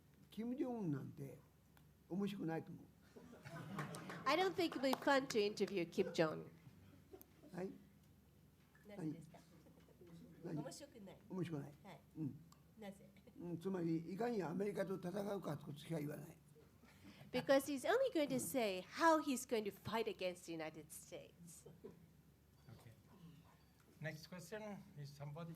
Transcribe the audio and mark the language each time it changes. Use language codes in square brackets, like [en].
[ja] キム・ジョンウンなんて面白くないと思う。 [en] I don't think it would be fun to interview Kim Jong. [ja] はい。何ですか？何？面白くない。面白くない。はい。うん。なぜ？つまりいかにアメリカと戦うかとしか言わない。 [en] Because he's only going to say how he's going to fight against the United States. Okay. Next question is somebody.